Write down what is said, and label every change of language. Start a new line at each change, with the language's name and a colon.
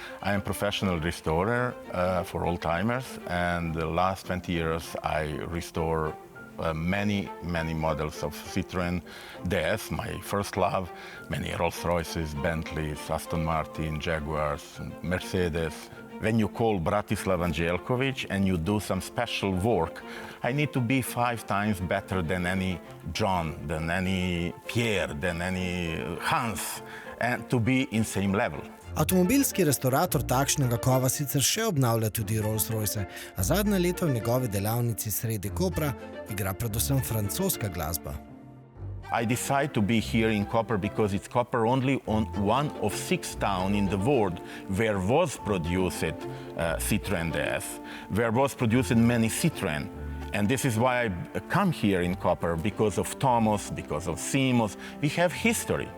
English: I am a professional restorer for old-timers, and the last 20 years I restore many models of Citroën DS, my first love, many Rolls-Royces, Bentleys, Aston Martin, Jaguars, Mercedes. When you call Bratislav Anđelković and you do some special work, I need to be 5 times better than any John, than any Pierre, than any Hans, and to be in same level.
Slovenian: Avtomobilski restaurator takšnega kova sicer še obnavlja tudi Rolls-Royce, a zadnja leta v njegovi delavnici sredi Kopra igra predvsem francoska glasba.
English: I decided to be here in Koper because it's Koper only on one of 6 towns in the world where was produced Citroën DS, where was produced many Citroën. And this is why I come here in Koper, because of Thomas, because of Simos. We have history.